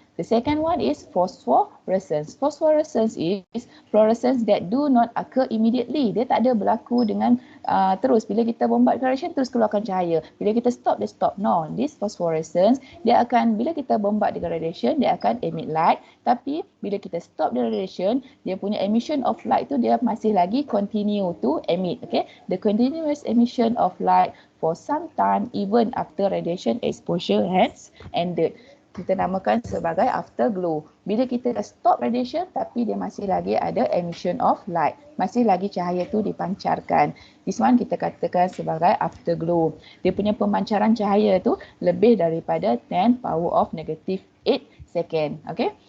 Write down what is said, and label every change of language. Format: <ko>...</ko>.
<en>The second one is phosphorescence. Phosphorescence is fluorescence that do not occur immediately.</en> <ms>Dia tak ada berlaku dengan terus. Bila kita bombard radiation, terus keluarkan cahaya. Bila kita stop, dia stop.</ms> <en>No, this phosphorescence,</en> <ms>dia akan, bila kita bombard dengan radiation, dia akan emit light. Tapi bila kita</ms> <en>stop the radiation,</en> <ms>dia punya</ms> <en>emission of light</en> <ms>tu dia masih lagi</ms> <en>continue to emit. Okay, the continuous emission of light for some time even after radiation exposure has ended.</en> <ms>Kita namakan sebagai afterglow. Bila kita dah stop radiation tapi dia masih lagi ada</ms> <en>emission of light,</en> <ms>masih lagi cahaya tu dipancarkan.</ms> <en>This one</en> <ms>kita katakan sebagai afterglow. Dia punya pemancaran cahaya tu lebih daripada</ms> <en>10 power of negative 8 second.</en> <ms>Okay?</ms>